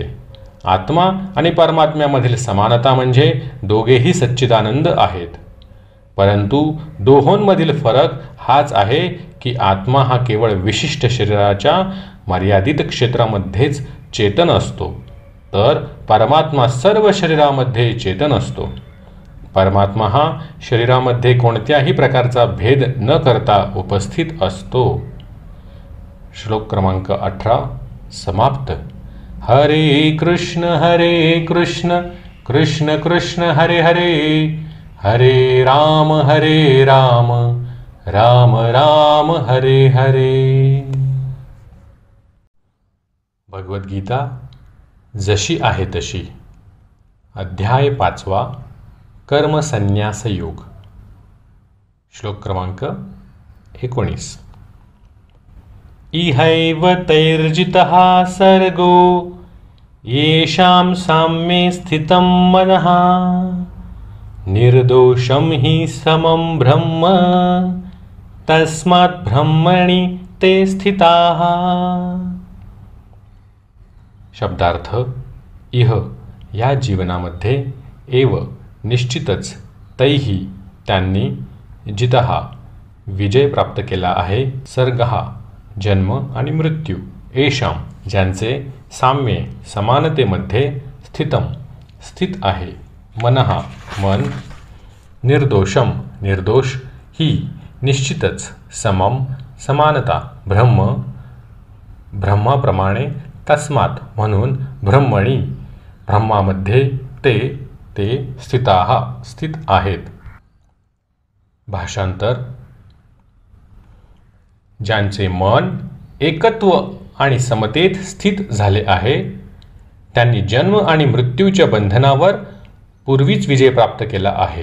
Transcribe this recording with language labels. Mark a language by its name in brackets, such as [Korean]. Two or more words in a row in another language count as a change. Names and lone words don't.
[Marathi] आत्मा आणि परमात्म्यामधील समानता म्हणजे दोघेही सच्चिदानंद आहेत, परंतु दोहोंमधील फरक हाच आहे की आत्मा हा केवळ विशिष्ट शरीराच्या मर्यादित क्षेत्रामध्येच चेतन असतो, तर परमात्मा सर्व शरीरामध्ये चेतन असतो. परमात्मा हा शरीरामध्ये कोणत्याही प्रकारचा भेद न करता उपस्थित असतो. श्लोक क्रमांक 18 समाप्त. [Sanskrit] हरे कृष्ण कृष्ण कृष्ण हरे हरे, हरे राम राम राम हरे हरे. [Marathi] भगवद्गीता जशी आहे तशी. अध्याय 5 कर्मसन्न्यास योग. श्लोक क्रमांक 19. [Sanskrit] इहैव तैर्जितः सर्गो येषां साम्ये स्थितं मनः, निर्दोषं हि समं ब्रह्म तस्मात् ब्रह्मणि ते स्थिताः. [Marathi] शब्दार्थ. इह या जीवनामध्ये, एव निश्चितच, तैही त्यांनी, जितहा विजय प्राप्त केला आहे, सर्गहा जन्म आणि मृत्यू, येषाम ज्यांचे, साम्ये समानतेमध्ये, स्थितम स्थित आहे, मनहा मन, निर्दोषम निर्दोष, ही निश्चितच, समम समानता, ब्रह्म ब्रह्माप्रमाणे, तस्मात म्हणून, ब्रह्मणी ब्रह्मामध्ये, ते स्थिताः स्थित आहेत. भाषांतर. ज्यांचे मन एकत्व आणि समतेत स्थित झाले आहे त्यांनी जन्म आणि मृत्यूच्या बंधनावर पूर्वीच विजय प्राप्त केला आहे.